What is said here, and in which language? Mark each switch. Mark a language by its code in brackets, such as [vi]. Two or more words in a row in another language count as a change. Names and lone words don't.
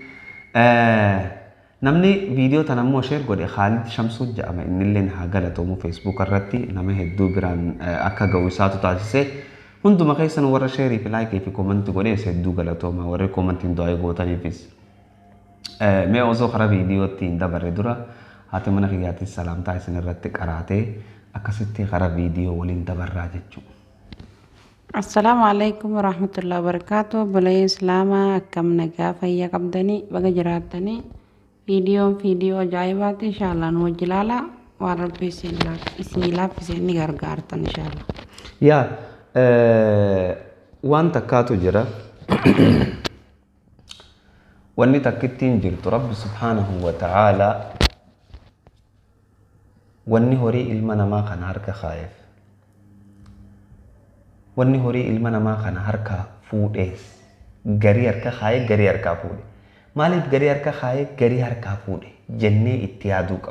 [om] Namni video tana immoo share godhe Khalid Shamsuu jedhama innilleen haa galatoomu Facebook irratti nama hedduu biraan akka ga'u isaatu taasise. Hunduma keessan warra share fi like fi comment godhe hedduu galatooma warra commentiin du'aa gootaniifis. Mee osoo karaa viidiyootti hin dabarre dura haati mana kiyyaatti salaamtaa isin irratti qaraatee akkasitti karaa viidiyoo waliin dabarraa jechuudha. [ar] السلام عليكم ورحمة الله وبركاته. [om] Balay islama akkam nagaa fayyaa qabdanii baga jiraattanii viidiyoo ajaa'ibaati [ar] إن شاء الله [om] nu wajjilaala waan rabbi isin laaffiseen ni gargaartan [ar] إن شاء الله. [om] Yaa waan takkaatu jira. Wanni takkittiin jirtu Rabbi [ar] سبحانه وتعالى [om] wanni horii ilma namaa kana harka kaayeef wanni horii ilma namaa kana harka fuudhees garii harka kaaye garii harkaa fuudhe. Maaliif garii harka kaaye garii harkaa fuudhe jennee itti yaaduu qabna.